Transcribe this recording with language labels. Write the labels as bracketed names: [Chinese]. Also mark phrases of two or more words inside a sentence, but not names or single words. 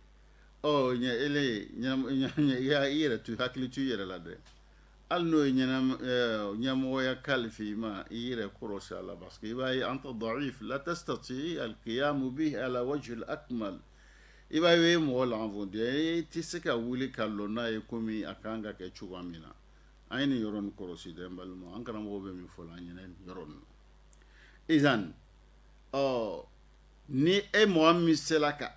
[Bambara] i yɛrɛ to hakili to i yɛrɛ la dɛ hali n'o ye ɲɛmɔgɔya kalifi ma i yɛrɛ kɔrɔsi a la [French] parce que [Bambara] i b'a ye [Arabic] أنت ضعيف لا تستطيع القيام به على وجه الأكمل [Bambara] i b'a ye mɔgɔ lanfɔnden i tɛ se ka wuli ka lɔ n'a ye komi a kan ka kɛ cogoya min na an ye nin yɔrɔ nin kɔrɔsi dɛ n balima an karamɔgɔ bɛ min fɔ la an ɲɛna nin yɔrɔ nin izan ni e mɔgɔ min sera ka